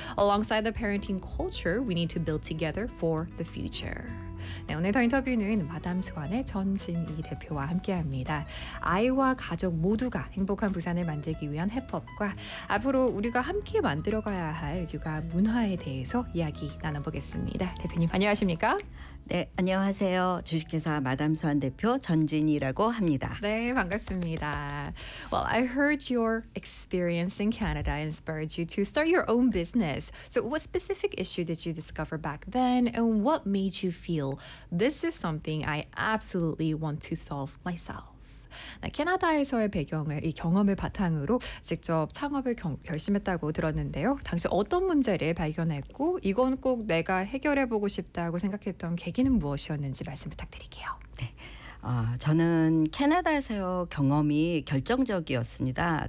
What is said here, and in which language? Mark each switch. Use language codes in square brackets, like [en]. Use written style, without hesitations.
[en] Alongside the parenting culture, we need to build together for the future. [ko] 네, 오늘 더 인터뷰는 마담 스완의 전진희 대표와 함께합니다. 아이와 가족 모두가 행복한 부산을 만들기 위한 해법과 앞으로 우리가 함께 만들어가야 할 육아 문화에 대해서 이야기 나눠보겠습니다. 대표님 안녕하십니까? 네, 안녕하세요. 주식회사 마담 스완 대표 전진희라고 합니다. 네, 반갑습니다. [en] Well, I heard your experience in Canada inspired you to start your own business. So what specific issue did you discover back then and what made you feel this is something I absolutely want to solve myself. [ko] 캐나다에서의 배경을 이 경험을 바탕으로 직접 창업을 결심했다고 들었는데요. 당시 어떤 문제를 발견했고 이건 꼭 내가 해결해 보고 싶다고 생각했던 계기는 무엇이었는지 말씀 부탁드릴게요. 네. 저는 캐나다에서 경험이 결정적이었습니다.